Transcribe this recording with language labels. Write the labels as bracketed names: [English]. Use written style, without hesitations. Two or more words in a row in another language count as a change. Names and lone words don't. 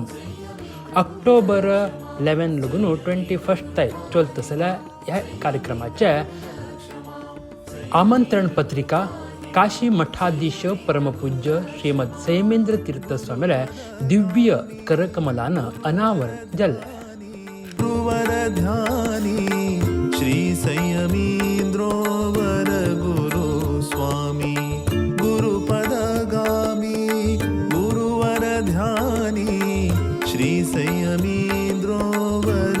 [Konkani] ऑक्टोबर 11 लगून 21 तारीख चलता जाल्यार ह्या कार्यक्रमाचे आमंत्रण पत्रिका काशी मठाधीश परमपूज्य श्रीमद संयमेंद्र तीर्थ स्वामीला दिव्य करकमलान अनावरण जाल्लें. [Sanskrit] श्री संयमींद्रो वर गुरु स्वामी गुरुपदगामी गुरुवर ध्यानी श्री संयमींद्रो वर